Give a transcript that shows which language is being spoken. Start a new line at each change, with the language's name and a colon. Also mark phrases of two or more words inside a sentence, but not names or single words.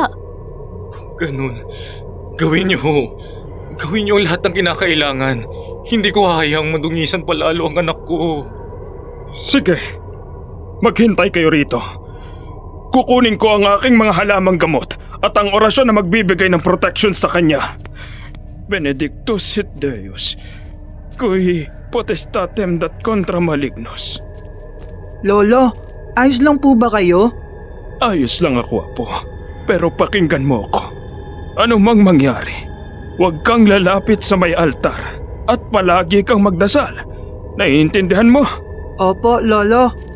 Filipino: Ganun. Gawin niyo ho. Gawin niyo lahat ng kinakailangan. Hindi ko hayang madungisan palalo ang anak ko. Sige. Maghintay kayo rito. Kukunin ko ang aking mga halamang gamot at ang orasyon na magbibigay ng protection sa kanya.
Latin: Benedictus sit Deus, cui potestatem dat contra malignos.
Filipino: Lolo, ayos lang po ba kayo? Ayos lang ako, Apo. Pero pakinggan mo ako. Ano mang mangyari, huwag kang lalapit sa may altar at palagi kang magdasal. Naiintindihan mo? Opo, Lolo.